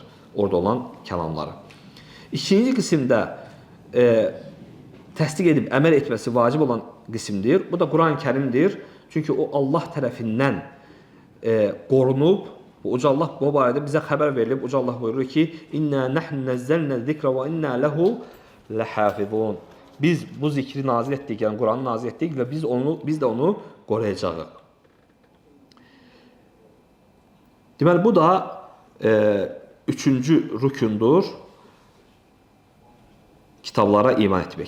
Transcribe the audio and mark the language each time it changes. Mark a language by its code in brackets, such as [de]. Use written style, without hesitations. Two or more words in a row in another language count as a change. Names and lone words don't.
[az] Orada olan kəlamları. İkinci qismdə təsdiq edib əməl etməsi vacib olan qismdir. Bu da Quran-Kərimdir. Çünki o Allah tərəfindən qorunub, Uca Allah bu barədə bizə xəbər verilib. Uca Allah buyurur ki: [ar] "إنا نحن نزلنا الذكر وإنا له لحافظون." [az] Biz bu zikri nazil etdik, yəni Quranı nazil etdik və biz də onu qoruyacağıq. Deməli, bu da üçüncü rükündür. Kitablara iman etmək.